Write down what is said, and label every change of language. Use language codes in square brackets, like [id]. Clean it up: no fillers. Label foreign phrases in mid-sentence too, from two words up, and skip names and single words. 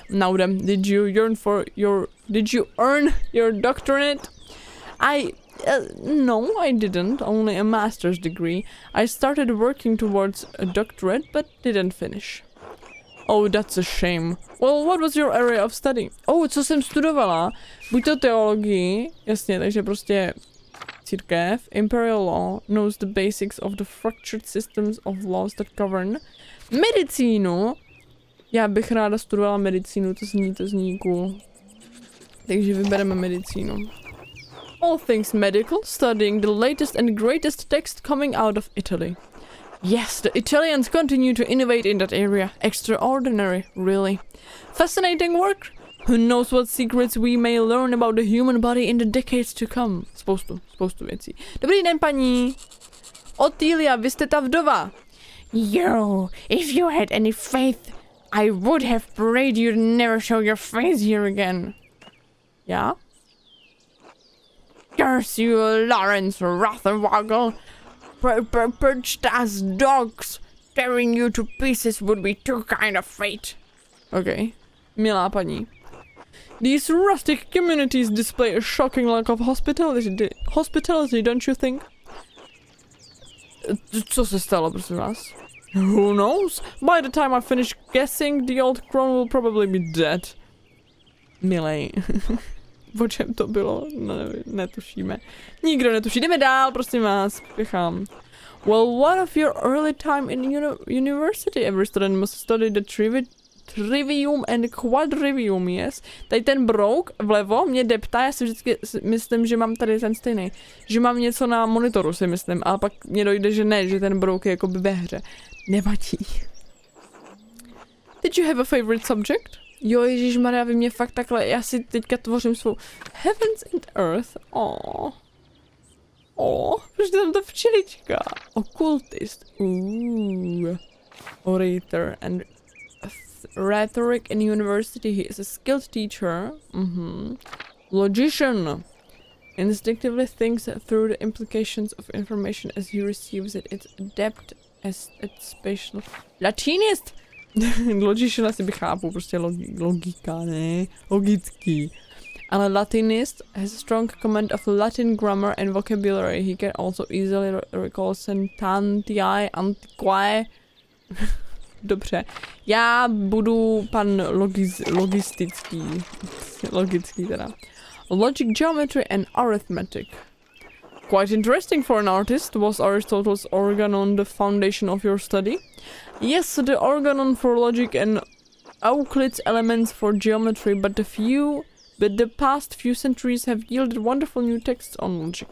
[en] Now then, did you earn your doctorate? No, I didn't. Only a master's degree. I started working towards a doctorate, but didn't finish. Oh, that's a shame. Well, what was your area of study? [cs] Co jsem studovala? Buď to teologii, jasně, takže prostě církev, [en] imperial law, knows the basics of the fractured systems of laws that govern. [cs] Medicínu, já bych ráda studovala medicínu, to zní cool. Takže vybereme medicínu. [en] All things medical, studying the latest and greatest text coming out of Italy. Yes, the Italians continue to innovate in that area. Extraordinary, really. Fascinating work. Who knows what secrets we may learn about the human body in the decades to come. [cs] Spoustu věcí. Dobrý den, paní. Otýlia, vy jste ta vdova. [en] Yo, if you had any faith, I would have prayed you'd never show your face here again. [cs] Já? [en] Curse you, Lawrence Rotherwoggle. Perched as dogs. Tearing you to pieces would be too kind of fate. [cs] Okay. Milá paní. [en] These rustic communities display a shocking lack of hospitality, don't you think? [cs] Co se stalo, prosím vás? [en] Who knows? By the time I finish guessing, the old crone will probably be dead. [cs] Milej. O čem to bylo? No, netušíme. Nikdo netuší. Jdeme dál, prosím vás. Spěchám. [en] Well, what of your early time in university? Every student must study the trivium and quadrivium, yes? [cs] Tady ten brouk vlevo mě deptá, já si vždycky myslím, že mám tady ten stejný. Že mám něco na monitoru, si myslím, ale pak mě dojde, že ne, že ten brouk je jakoby ve hře. Nevadí. [en] Did you have a favorite subject? [cs] Jo, ježišmarja, vy mě fakt takhle, já si teďka tvořím svou [en] Heavens and Earth, [cs] protože tam ta včelička. [en] Occultist, Orator and rhetoric in university, he is a skilled teacher. Logician, instinctively thinks through the implications of information as he receives it. It's adept as at spatial. Latinist! [cs] Logician asi bych chápu, prostě logika, ne? Logický. [en] Ale Latinist has a strong command of Latin grammar and vocabulary. He can also easily recall [la] sentantiae, antiquae. [cs] Dobře. Já budu pan logický teda. [en] Logic, geometry and arithmetic. Quite interesting for an artist. Was Aristotle's organon the foundation of your study? Yes, the organon for logic and Euclid's elements for geometry, but the past few centuries have yielded wonderful new texts on logic.